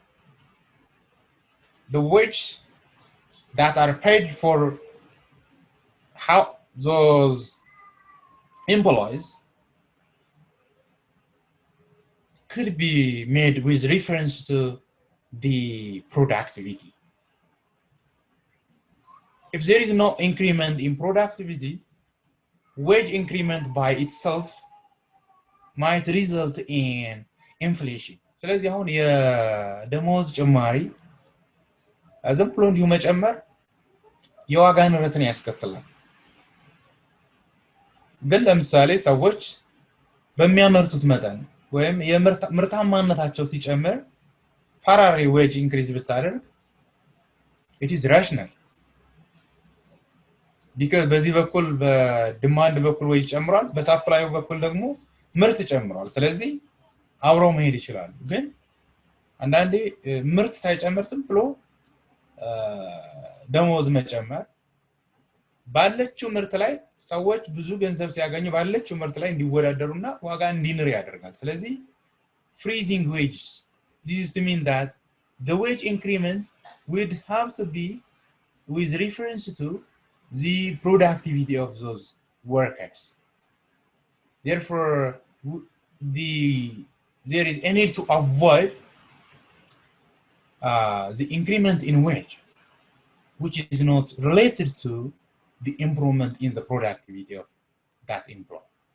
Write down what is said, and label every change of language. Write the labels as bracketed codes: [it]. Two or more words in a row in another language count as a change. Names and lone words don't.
[en] The wage that are paid for how those employees could be made with reference to the productivity. If there is no increment in productivity, wage increment by itself might result in inflation. [am] ስለዚህ አሁን የደሞዝ ጭማሪ ዝም ብሎ እንዲሁ መጨመር የዋጋ ንረትን ያስከትላል. ግን ለምሳሌ ሰዎች በሚያመርቱት መጠን ወይም የምርታማነታቸው ሲጨምር [en] parallel wage increase [am] ብታደርግ [en] it is rational. [am] because በዚህ በኩል በዲማንድ በኩል wage ጨምሯል፣ በሳፕላዩ በኩል ደግሞ ምርት ጨምሯል። ስለዚህ አብረው መሄድ ይችላል። ግን አንዳንዴ ምርት ሳይጨምር ዝም ብሎ ደሞዝ መጨመር ባለችው ምርት ላይ ሰዎች ብዙ ገንዘብ ሲያገኙ ባለችው ምርት ላይ እንዲወዳደሩና ዋጋ እንዲንር ያደርጋል ስለዚህ [en] freezing wages this is to mean that the wage increment would have to be with reference to the productivity of those workers therefore there is a need to avoid the increment in wage which is not related to the improvement in the productivity of that employee.